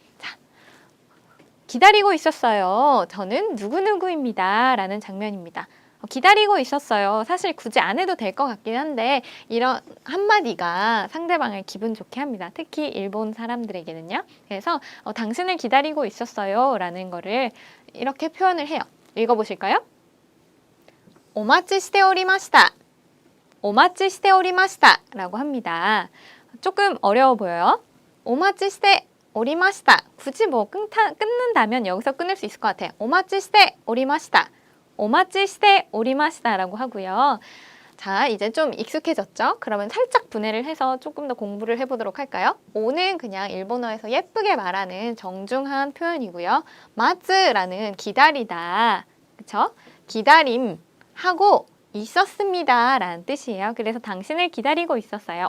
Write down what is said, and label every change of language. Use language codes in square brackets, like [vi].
[ko] 자, 기다리고 있었어요. 저는 누구누구입니다. 라는 장면입니다. 기다리고 있었어요. 사실 굳이 안 해도 될 것 같긴 한데 이런 한마디가 상대방을 기분 좋게 합니다. 특히 일본 사람들에게는요. 그래서 당신을 기다리고 있었어요. 라는 거를 이렇게 표현을 해요. 읽어보실까요? [ja] お待ちしておりました.お待ちしておりました [ko] 라고 합니다. 조금 어려워 보여요. [ja] お待ちしておりました. [ko] 굳이 끊는다면 여기서 끊을 수 있을 것 같아요. [ja] お待ちしておりました.お待ちしておりました [ko] 라고 하고요. 자, 이제 좀 익숙해졌죠? 그러면 살짝 분해를 해서 조금 더 공부를 해보도록 할까요? 오는 그냥 일본어에서 예쁘게 말하는 정중한 표현이고요. 마츠라는 기다리다. 그쵸? 기다림. 하고 있었습니다 라는 뜻이에요. 그래서 당신을 기다리고 있었어요.